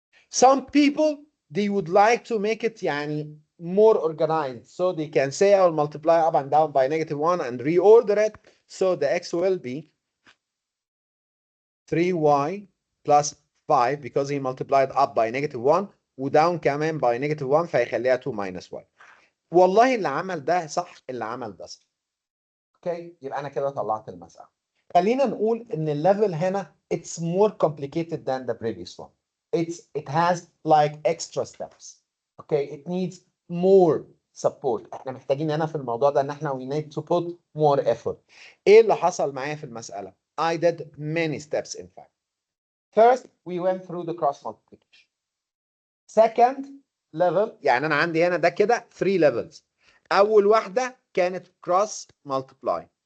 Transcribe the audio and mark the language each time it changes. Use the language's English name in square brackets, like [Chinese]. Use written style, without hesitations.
[English] Some people, they would like to make it [Arabic] يعني [English] more organized. So they can say I will multiply up and down by negative 1 and reorder it. So the x will be 3y plus 5 because he multiplied up by negative 1 [Arabic] وداون كمان [English] by negative 1 [Arabic] فيخليها [English] 2 minus y. [Arabic] والله اللي عمل ده صح اللي عمل ده صح. اوكي يبقى انا كده طلعت المسألة. خلينا نقول ان الليفل هنا [English] it's more complicated than the previous one. It has like extra steps. Okay, it needs more support. [Arabic] احنا محتاجين هنا في الموضوع ده ان احنا [English] we need to put more effort. [Arabic] ايه اللي حصل معايا في المسألة؟ [English] I did many steps in fact. First, we went through the cross multiplication. Second level, [Arabic] يعني أنا عندي هنا ده كده 3 levels. أول واحدة كانت cross multiply.